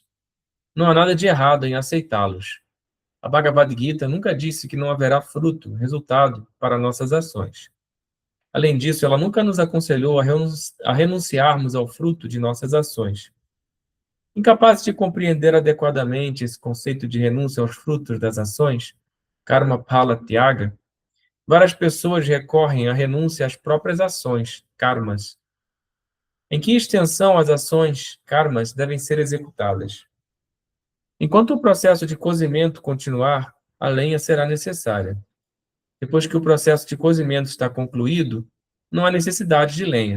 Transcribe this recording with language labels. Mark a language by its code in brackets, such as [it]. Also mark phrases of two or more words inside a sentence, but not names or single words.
[pt] Não há nada de errado em aceitá-los. A Bhagavad Gita nunca disse que não haverá fruto, resultado, para nossas ações. Além disso, ela nunca nos aconselhou a renunciarmos ao fruto de nossas ações. Incapazes de compreender adequadamente esse conceito de renúncia aos frutos das ações, [sa] karma phala tyaga, [pt] várias pessoas recorrem à renúncia às próprias ações, karmas. Em que extensão as ações, karmas, devem ser executadas? Enquanto o processo de cozimento continuar, a lenha será necessária. Depois que o processo de cozimento está concluído, não há necessidade de lenha.